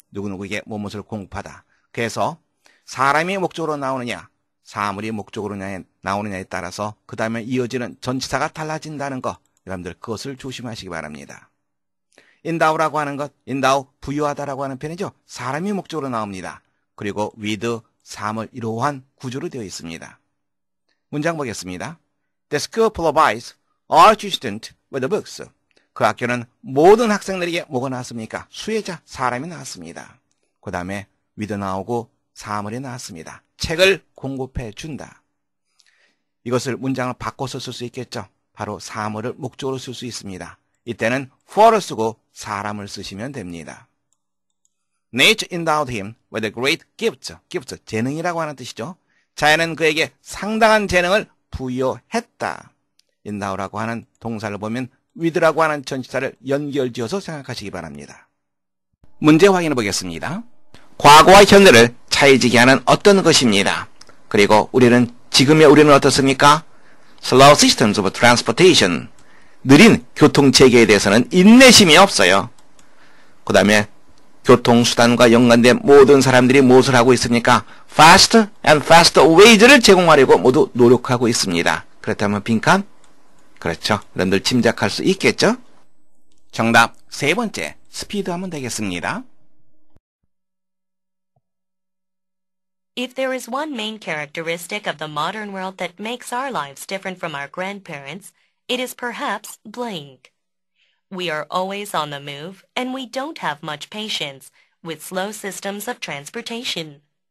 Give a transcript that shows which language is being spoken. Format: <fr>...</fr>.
<ko>누구누구에게 무엇을 공급하다. 그래서 사람이 목적으로 나오느냐, 사물이 목적으로 나오느냐에 따라서 그 다음에 이어지는 전치사가 달라진다는 거, 여러분들 그것을 조심하시기 바랍니다. endow라고 하는 것, endow, 부여하다라고 하는 표현이죠. 사람이 목적으로 나옵니다. 그리고 with, 사물 이러한 구조로 되어 있습니다. 문장 보겠습니다.</ko> <en>The school provides all students with books.</en> <ko>그 학교는 모든 학생들에게 뭐가 나왔습니까? 수혜자, 사람이 나왔습니다. 그 다음에 with 나오고 사물이 나왔습니다. 책을 공급해 준다. 이것을 문장을 바꿔서 쓸 수 있겠죠. 바로 사물을 목적으로 쓸 수 있습니다. 이때는 for를 쓰고 사람을 쓰시면 됩니다.</ko> <en>Nature endowed him with a great gift.</en> <ko>gift, 재능이라고 하는 뜻이죠. 자연은 그에게 상당한 재능을 부여했다. endow라고 하는 동사를 보면 with라고 하는 전치사를 연결지어서 생각하시기 바랍니다. 문제 확인해 보겠습니다. 과거와 현대를 차이지게 하는 어떤 것입니다. 그리고 지금의 우리는 어떻습니까?</ko> <en>Slow systems of transportation.</en> <ko>느린 교통체계에 대해서는 인내심이 없어요. 그 다음에 교통수단과 연관된 모든 사람들이 무엇을 하고 있습니까?</ko> <en>Faster and faster ways</en> <ko>를 제공하려고 모두 노력하고 있습니다. 그렇다면 빈칸? 그렇죠. 여러분들 짐작할 수 있겠죠? 정답 세 번째, 스피드 하면 되겠습니다.</ko> <en>If there is one main characteristic of the modern world that makes our lives different from our grandparents, it is perhaps blank. We are always on the move, and we don't have much patience with slow systems of transportation.</en>